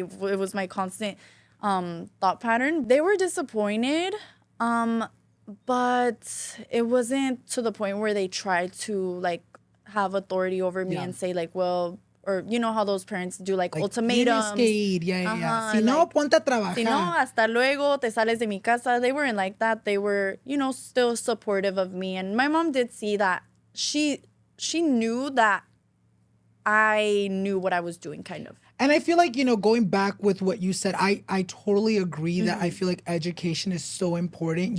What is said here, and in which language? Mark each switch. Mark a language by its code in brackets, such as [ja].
[en] It was my constant thought pattern. They were disappointed, but it wasn't to the point where they tried to like have authority over me and say like, well, or you know how those parents do like ultimatums. [es] Tienes que ir, [en] yeah. [es] Si no, ponte a trabajar. Si no, hasta luego, te sales de mi casa. [en] They weren't like that. They were, still supportive of me. And my mom did see that. She knew that I knew what I was doing, kind of. And I feel like, going back with what you said, I totally agree that I feel like education is so important.